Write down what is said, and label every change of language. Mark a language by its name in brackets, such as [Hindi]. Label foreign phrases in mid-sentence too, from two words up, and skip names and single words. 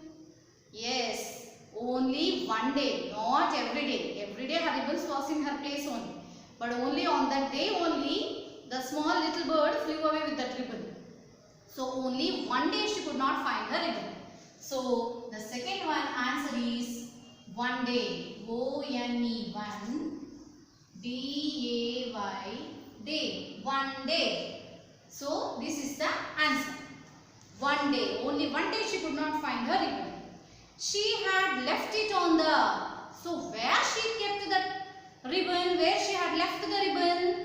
[English] Yes, only one day, not every day. Every day her ribbons was in her place only. But only on that day only the small little bird flew away with that ribbon. So only one day she could not find her ribbon. So the second one answer is one day. O-N-E, one. D-A-Y, day. One day. So this is the answer. One day. Only one day she could not find her ribbon. She had left it on the. So where she kept the ribbon? Where she had left the ribbon?